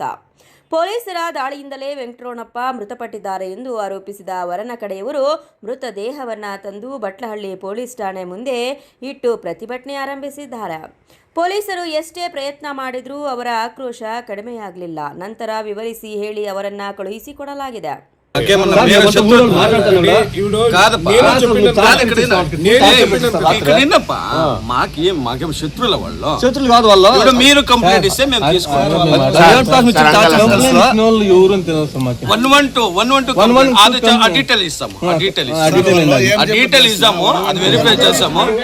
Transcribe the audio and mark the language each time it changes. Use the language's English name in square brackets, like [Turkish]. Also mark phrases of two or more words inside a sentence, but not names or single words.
[Kannada] ಪೊಲೀಸರ ದಾಳಿಯಿಂದಲೇ ವೆಂಕಟರಮಣಪ್ಪ ಮೃತಪಟ್ಟಿದ್ದಾರೆ ಎಂದು ಆರೋಪಿಸಿದ ವರನ ಕಡೆಯವರು ಮೃತದೇಹವನ್ನು ತಂದು ಬಟ್ಲಹಳ್ಳಿ ಪೊಲೀಸ್ ಠಾಣೆ ಮುಂದೆ ಇಟ್ಟು ಪ್ರತಿಭಟನೆ ಆರಂಭಿಸಿದ್ದಾರೆ. ಪೊಲೀಸರು ಎಷ್ಟೇ ಪ್ರಯತ್ನ ಮಾಡಿದರೂ ಅವರ ಆಕ್ರೋಶ ಕಡಿಮೆಯಾಗಲಿಲ್ಲ. ನಂತರ ವಿವರಿಸಿ ಹೇಳಿ ಅವರನ್ನ ಕಳುಹಿಸಿಕೊಡಲಾಗಿದೆ. [Telugu] శత్రుల వాళ్ళు మీరు కంప్లైంట్ ఇస్తే మేము తీసుకుంటాం. 112 ఆ డీటెయిల్ ఇస్తాము, అది వెరిఫై చేస్తాము.